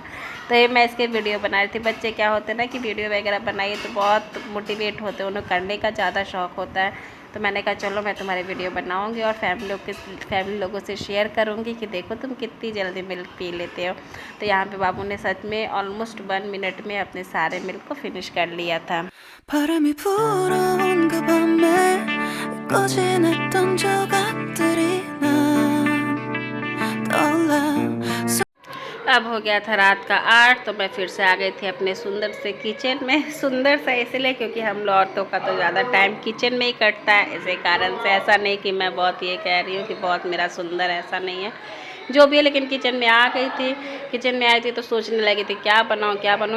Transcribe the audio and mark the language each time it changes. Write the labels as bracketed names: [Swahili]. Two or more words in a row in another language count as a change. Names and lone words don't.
[Hindi] तो ये मैं इसके वीडियो बना रही थी। बच्चे क्या होते हैं ना कि वीडियो वगैरह बनाइए तो बहुत मोटिवेट होते हैं, उन्हें करने का ज़्यादा शौक़ होता है। तो मैंने कहा चलो मैं तुम्हारे वीडियो बनाऊंगी और फैमिली लोगों से शेयर करूंगी कि देखो तुम कितनी जल्दी मिल्क पी लेते हो। तो यहाँ पे बाबू ने सच में ऑलमोस्ट 1 मिनट में अपने सारे मिल्क को फिनिश कर लिया था। [Korean] 바람이 불어온 그 밤에 꺼진했던 조각들이 난 떠올라. [Hindi] अब हो गया था रात का 8, तो मैं फिर से आ गई थी अपने सुंदर से किचन में। सुंदर सा इसलिए क्योंकि हम लोग औरतों का तो ज़्यादा टाइम किचन में ही कटता है, इसी कारण से। ऐसा नहीं कि मैं बहुत ये कह रही हूँ कि बहुत मेरा सुंदर, ऐसा नहीं है, जो भी है। लेकिन किचन में आ गई थी, किचन में आई थी तो सोचने लगी थी क्या बनाऊँ क्या बनाऊँ।